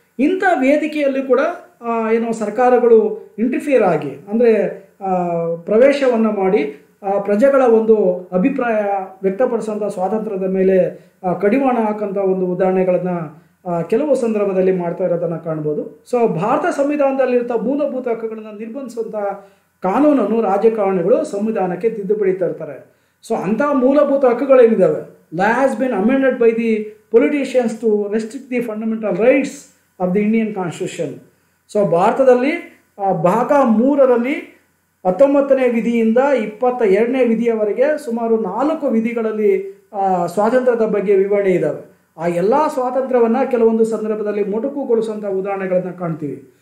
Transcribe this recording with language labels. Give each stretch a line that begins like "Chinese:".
Kannada: ಇಂಥ ವೇದಿಕೆಯಲ್ಲಿ ಕೂಡ ಸರ್ಕಾರಗಳು ಇಂಟರ್ಫಿಯರ್ ಆಗಿ ಅಂದರೆ ಪ್ರವೇಶವನ್ನು ಮಾಡಿ ಪ್ರಜೆಗಳ ಒಂದು ಅಭಿಪ್ರಾಯ ವ್ಯಕ್ತಪಡಿಸುವಂಥ ಸ್ವಾತಂತ್ರ್ಯದ ಮೇಲೆ ಕಡಿವಾಣ ಹಾಕೋಂಥ ಒಂದು ಉದಾಹರಣೆಗಳನ್ನು ಕೆಲವು ಸಂದರ್ಭದಲ್ಲಿ ಮಾಡ್ತಾ ಇರೋದನ್ನು ಕಾಣ್ಬೋದು. ಸೊ ಭಾರತ ಸಂವಿಧಾನದಲ್ಲಿರ್ತ ಮೂಲಭೂತ ಹಕ್ಕುಗಳನ್ನು ನಿರ್ಬಂಧಿಸುವಂಥ ಕಾನೂನನ್ನು ರಾಜಕಾರಣಿಗಳು ಸಂವಿಧಾನಕ್ಕೆ ತಿದ್ದುಪಡಿ ತರ್ತಾರೆ. ಸೊ ಅಂಥ ಮೂಲಭೂತ ಹಕ್ಕುಗಳೇನಿದ್ದಾವೆ,
English: law has been amended by the politicians to restrict the fundamental rights of the Indian Constitution.
Kannada: So ಭಾರತದಲ್ಲಿ ಭಾಗ 3ರಲ್ಲಿ 19ನೇ ವಿಧಿಯಿಂದ 22ನೇ ವಿಧಿಯವರೆಗೆ ಸುಮಾರು 4 ವಿಧಿಗಳಲ್ಲಿ ಸ್ವಾತಂತ್ರ್ಯದ ಬಗ್ಗೆ ವಿವರಣೆ ಇದ್ದಾವೆ. ಆ ಎಲ್ಲ ಸ್ವಾತಂತ್ರ್ಯವನ್ನು ಕೆಲವೊಂದು ಸಂದರ್ಭದಲ್ಲಿ ಮೊಟಕುಗೊಳಿಸುವಂಥ ಉದಾಹರಣೆಗಳನ್ನು ಕಾಣ್ತೀವಿ.